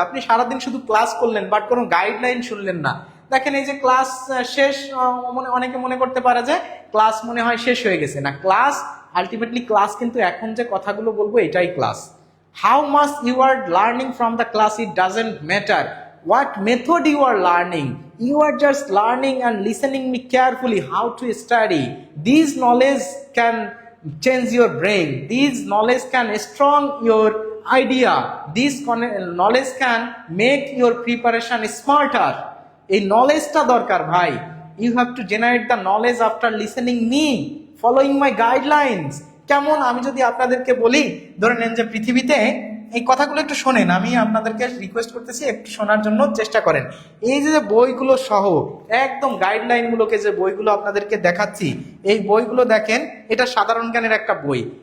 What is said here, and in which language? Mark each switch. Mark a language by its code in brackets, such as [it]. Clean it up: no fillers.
[bn] আপনি সারাদিন শুধু ক্লাস করলেন, বাট কোনো গাইডলাইন শুনলেন না। দেখেন, এই যে ক্লাস শেষ, অনেকে মনে করতে পারে যে ক্লাস মনে হয় শেষ হয়ে গেছে। না, ক্লাস আলটিমেটলি ক্লাস কিন্তু এখন যে কথাগুলো বলবো এটাই class. [en] How much you are learning from the class, it doesn't matter what method you are learning. You are just learning and listening me carefully how to study. These knowledge can change your brain, these knowledge can strong your idea, this knowledge can make your preparation smarter. [bn] এই নলেজটা দরকার ভাই। [en] You have to generate the knowledge after listening me, following my guidelines. [bn] কেমন, আমি যদি আপনাদেরকে বলি, ধরে নেন যে পৃথিবীতে, এই কথাগুলো একটু শোনেন, আমি আপনাদেরকে রিকোয়েস্ট করতেছি একটু শোনার জন্য চেষ্টা করেন। এই যে বইগুলো সহ একদম গাইডলাইনগুলোকে, যে বইগুলো আপনাদেরকে দেখাচ্ছি, এই বইগুলো দেখেন, এটা সাধারণ জ্ঞানের একটা বই।